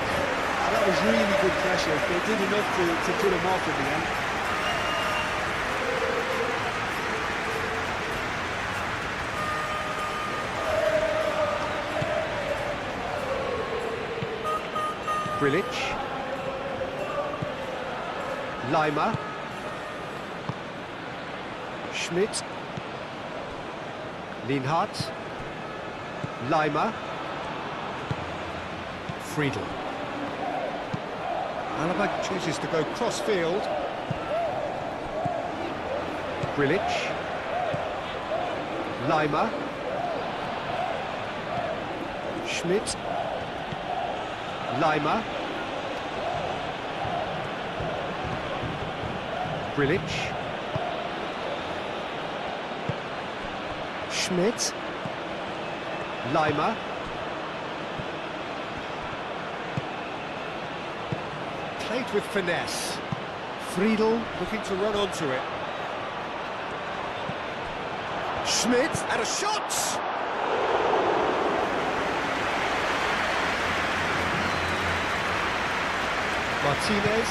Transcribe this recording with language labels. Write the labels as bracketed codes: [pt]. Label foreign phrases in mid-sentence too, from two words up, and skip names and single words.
[en] That was really good pressure. They did enough to put him off in the end. Brilic. Lima. Schmidt. Lienhardt. Lima. Friedel. Alaba chooses to go cross-field. Brilic. Lima. Schmidt. Lima. Brilic. Schmidt. Lima. Played with finesse. Friedel looking to run onto it. Schmidt and a shot! Martinez.